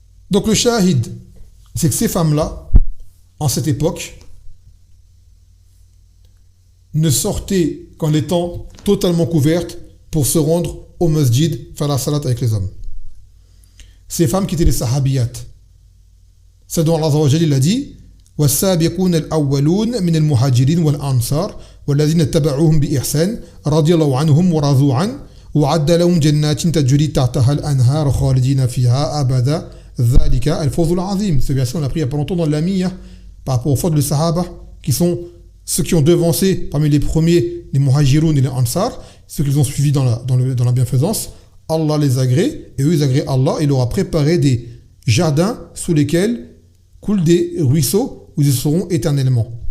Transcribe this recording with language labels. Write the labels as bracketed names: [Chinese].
[French] Donc le shahid, c'est que ces femmes-là, en cette époque, ne sortaient qu'en étant totalement couvertes pour se rendre au masjid, faire la salat avec les hommes. Ces femmes qui étaient les sahabiyat. C'est dont Allah Azza wa Jalla il a dit [Arabic] والسابقون الأولون من المهاجرين والأنصار والذين اتبعوهم بإحسان رضي الله عنهم ورضوا عنه وعد لهم جنات تجري تحتها الأنهار خالدين فيها أبدا ذلك الفوز العظيم. [French] Ce verset on l'a pris il y a pas longtemps dans l'Amiyah par rapport aux fautes de Sahaba qui sont ceux qui ont devancé parmi les premiers les muhajiroun et les ansar, ceux qu'ils ont suivis dans la bienfaisance, Allah les agrée, et eux ils agréent Allah, et il leur a préparé des jardins sous lesquels coulent des ruisseaux où ils seront éternellement.